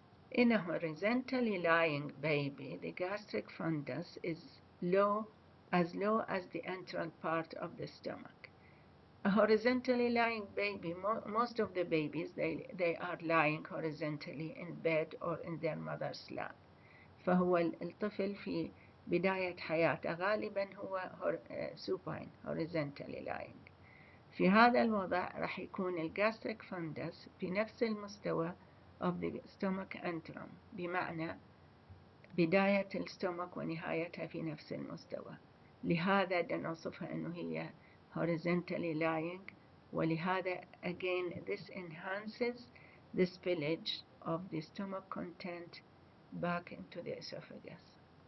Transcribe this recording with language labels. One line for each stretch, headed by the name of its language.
English: In a horizontally lying baby, the gastric fundus is low as the antral part of the stomach. A horizontally lying baby, most of the babies, they are lying horizontally in bed or in their mother's lap.
Arabic: فهو الطفل في بداية حياته غالبا هو
English: supine, horizontally lying.
Arabic: في هذا الوضع راح يكون الجاستريك فندس في نفس المستوى
English: of the stomach antrum،
Arabic: بمعنى بداية الستومك ونهايتها في نفس المستوى. لهذا نوصفها أنه هي
English: horizontally lying، ولهذا again this enhances the spillage of the stomach content back into the esophagus.